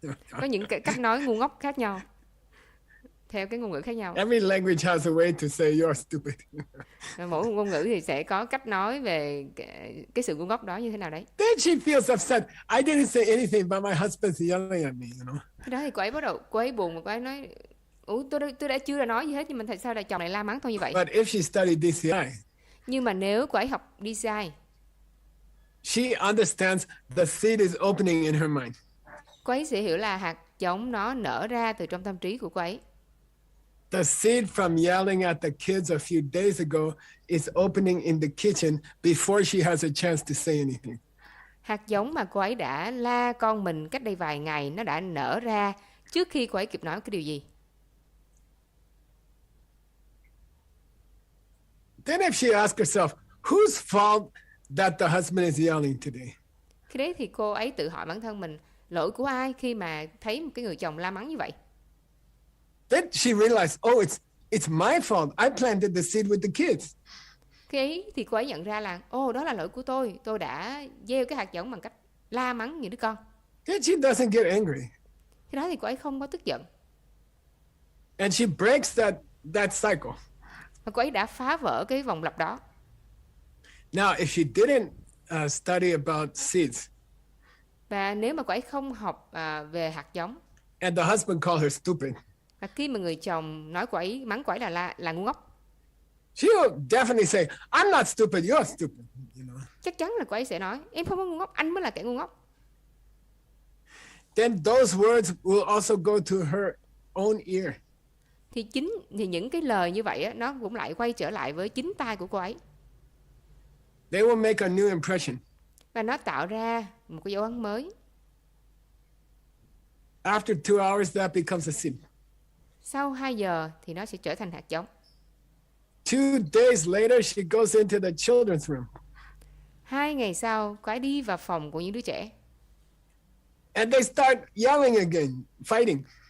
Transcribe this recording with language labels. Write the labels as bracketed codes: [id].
[vi] Có những cái cách nói ngu ngốc khác nhau theo cái ngôn ngữ khác nhau. [en] Every language has a way to say you're stupid. [vi] Mỗi ngôn ngữ thì sẽ có cách nói về cái sự ngu ngốc đó như thế nào đấy. [en] Then she feels upset. I didn't say anything, but my husband's yelling at me, you know. [vi] Cái đó thì cô ấy buồn, mà cô ấy nói, tôi đã chưa nói gì hết, nhưng mà tại sao lại chồng lại la mắng tôi như vậy? [en] But if she studied DCI, [vi] nhưng mà nếu cô ấy học DCI, [en] she understands the seed is opening in her mind. [vi] Cô ấy sẽ hiểu là hạt giống nó nở ra từ trong tâm trí của cô ấy. [en] The seed from yelling at the kids a few days ago is opening in the kitchen before she has a chance to say anything. [vi] Hạt giống mà cô ấy đã la con mình cách đây vài ngày, nó đã nở ra trước khi cô ấy kịp nói cái điều gì. [en] Then if she asks herself, whose fault that the husband is yelling today? [vi] Khi đấy thì cô ấy tự hỏi bản thân mình, lỗi của ai khi mà thấy một cái người chồng la mắng như vậy? [en] Then she realized, oh, it's my fault. I planted the seed with the kids. [vi] Khi ấy thì cô ấy nhận ra là, đó là lỗi của tôi đã gieo cái hạt giống bằng cách la mắng những đứa con. [en] Then she doesn't get angry. [vi] Khi đó thì cô ấy không có tức giận. [en] And she breaks that cycle. [vi] Và cô ấy đã phá vỡ cái vòng lặp đó. [en] Now, if she didn't study about seeds, [vi] và nếu mà cô ấy không học về hạt giống, [en] and the husband called her stupid, [vi] và khi mà người chồng nói cô ấy, mắng cô ấy là ngu ngốc, [en] she will definitely say, I'm not stupid, you're stupid. You know? [vi] chắc chắn là cô ấy sẽ nói, em không có ngu ngốc, anh mới là kẻ ngu ngốc. [en] Then those words will also go to her own ear. [vi] Thì những cái lời như vậy á, nó cũng lại quay trở lại với chính tai của cô ấy. [en] They will make a new impression. [vi] Và nó tạo ra một cái dấu ấn mới. [en] After 2 hours, that becomes a seed. [vi] Sau 2 giờ thì nó sẽ trở thành hạt giống. [en] 2 days later, she goes into the children's room. [vi] 2 ngày sau, cô ấy đi vào phòng của những đứa trẻ. [en] And they start yelling again, fighting.